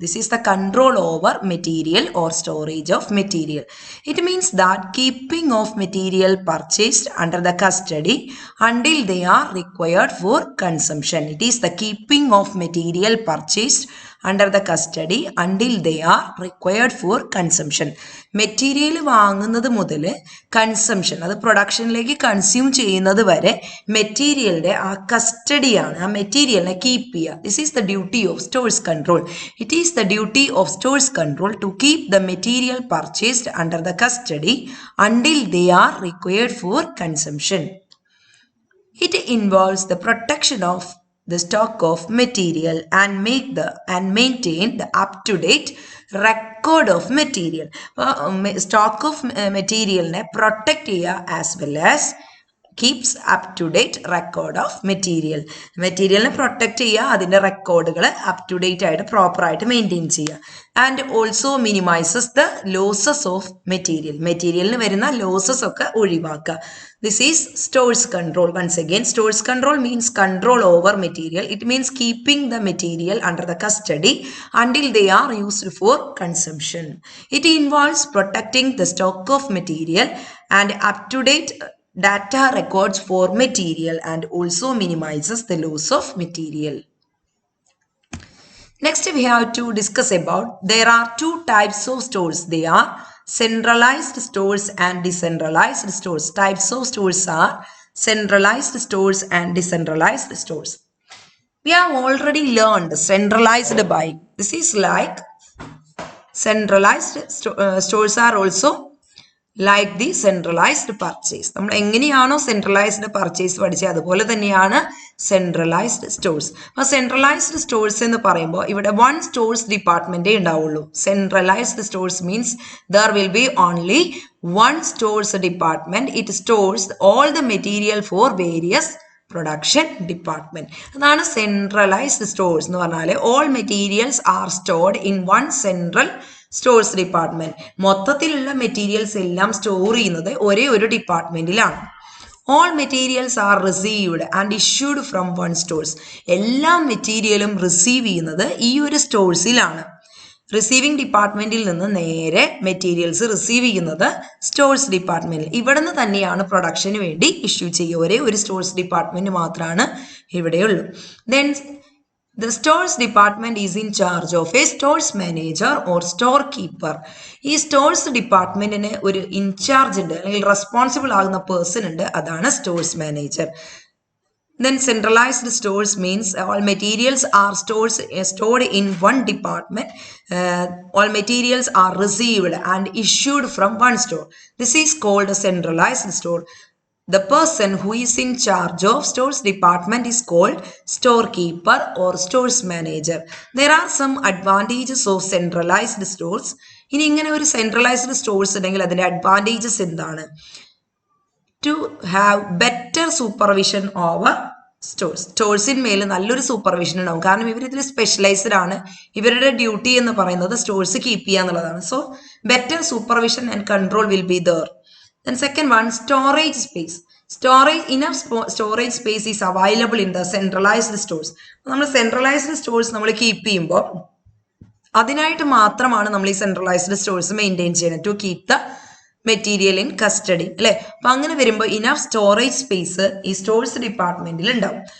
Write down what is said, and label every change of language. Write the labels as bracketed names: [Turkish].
[English] This is the control over material or storage of material. It means that keeping of material purchased under the custody until they are required for consumption. It is the keeping of material purchased under the custody until they are required for consumption. [Malayalam] Material വാങ്ങുന്നത് മുതൽ consumption അത് പ്രൊഡക്ഷനിലേക്ക് consume ചെയ്യുന്നത് വരെ മെറ്റീരിയലിന്റെ ആ കസ്റ്റഡിയാണ് ആ മെറ്റീരിയലിനെ keep ചെയ്യുക. [English] This is the duty of stores control. It is the duty of stores control to keep the material purchased under the custody until they are required for consumption. It involves the protection of the stock of material and maintain the up-to-date record of material. Stock of material ne protect [Malayalam] ചെയ്യുക [English] as well as keeps up-to-date record of material. [Malayalam] മെറ്റീരിയലിനെ protect ചെയ്യുക, അതിൻ്റെ റെക്കോർഡുകൾ up to date ആയിട്ട് പ്രോപ്പറായിട്ട് maintain ചെയ്യുക. [English] And also minimises the losses of material. [Malayalam] മെറ്റീരിയലിന് വരുന്ന ലോസസ് ഒക്കെ ഒഴിവാക്കുക. [English] This is stores control. Once again, stores control means control over material. It means keeping the material under the custody until they are used for consumption. It involves protecting the stock of material and up-to-date data records for material and also minimizes the loss of material. Next we have to discuss about there are two types of stores. They are centralized stores and decentralized stores. Types of stores are centralized stores and decentralized stores. We have already learned centralized buying. This is like centralized stores are also like the centralized purchase. [Malayalam] നമ്മൾ എങ്ങനെയാണോ centralised purchase പഠിച്ചത് അതുപോലെ തന്നെയാണ് centralised stores. അപ്പോൾ centralised stores എന്ന് പറയുമ്പോൾ ഇവിടെ one stores ഡിപ്പാർട്ട്മെന്റേ ഉണ്ടാവുള്ളൂ. [English] Centralised stores means there will be only one stores department. It stores all the material for various production department. [Malayalam] അതാണ് സെൻട്രലൈസ്ഡ് സ്റ്റോഴ്സ് എന്ന് പറഞ്ഞാൽ [English] All materials are stored in one central stores department. [Malayalam] മൊത്തത്തിലുള്ള materials എല്ലാം store ചെയ്യുന്നത് ഒരേ ഒരു ഡിപ്പാർട്ട്മെന്റിലാണ്. [English] All materials are received and issued from one stores. [Malayalam] എല്ലാ മെറ്റീരിയലും റിസീവ് ചെയ്യുന്നത് ഈ ഒരു സ്റ്റോഴ്സിലാണ്. റിസീവിംഗ് ഡിപ്പാർട്ട്മെന്റിൽ നിന്ന് നേരെ മെറ്റീരിയൽസ് റിസീവ് ചെയ്യുന്നത് സ്റ്റോഴ്സ് ഡിപ്പാർട്ട്മെന്റിൽ. ഇവിടെ നിന്ന് തന്നെയാണ് പ്രൊഡക്ഷന് വേണ്ടി ഇഷ്യൂ ചെയ്യുക. ഒരേ ഒരു സ്റ്റോഴ്സ് ഡിപ്പാർട്ട്മെന്റ് മാത്രമാണ് ഇവിടെയുള്ളൂ. [English] Then the stores department is in charge of a stores manager or storekeeper. [Malayalam] ഈ സ്റ്റോഴ്സ് ഡിപ്പാർട്ട്മെന്റിന് ഒരു ഇൻചാർജ് ഉണ്ട്, അല്ലെങ്കിൽ റെസ്പോൺസിബിൾ ആകുന്ന പേഴ്സൺ ഉണ്ട്, അതാണ് stores manager. [English] Then centralized stores means all materials are stored in one department. All materials are received and issued from one store. This is called a centralized store. The person who is in charge of stores department is called storekeeper or stores manager. There are some advantages of centralized stores. [Malayalam] ഇനി ഇങ്ങനെ ഒരു centralised stores ഉണ്ടെങ്കിൽ അതിന്റെ advantages എന്താണ്? [English] To have better supervision over stores. [Malayalam] സ്റ്റോഴ്സിന്മേൽ നല്ലൊരു supervision ഉണ്ടാവും. കാരണം ഇവർ ഇതിൽ സ്പെഷ്യലൈസ്ഡ് ആണ്. ഇവരുടെ ഡ്യൂട്ടി എന്ന് പറയുന്നത് സ്റ്റോഴ്സ് കീപ്പ് ചെയ്യുക എന്നുള്ളതാണ്. [English] So better supervision and control will be there. Then second one, storage space. Enough storage space is available in the centralized stores. [Malayalam] നമ്മൾ സെൻട്രലൈസ്ഡ് സ്റ്റോഴ്സ് നമ്മൾ കീപ്പ് ചെയ്യുമ്പോൾ അതിനായിട്ട് മാത്രമാണ് നമ്മൾ ഈ സെൻട്രലൈസ്ഡ് സ്റ്റോഴ്സ് മെയിൻറ്റെയിൻ ചെയ്യുന്നത്, [English] to keep the material in custody, [Malayalam] അല്ലെ? അപ്പൊ അങ്ങനെ വരുമ്പോൾ ഇനഫ് സ്റ്റോറേജ് സ്പേസ് ഈ സ്റ്റോഴ്സ് ഡിപ്പാർട്ട്മെന്റിൽ ഉണ്ടാവും.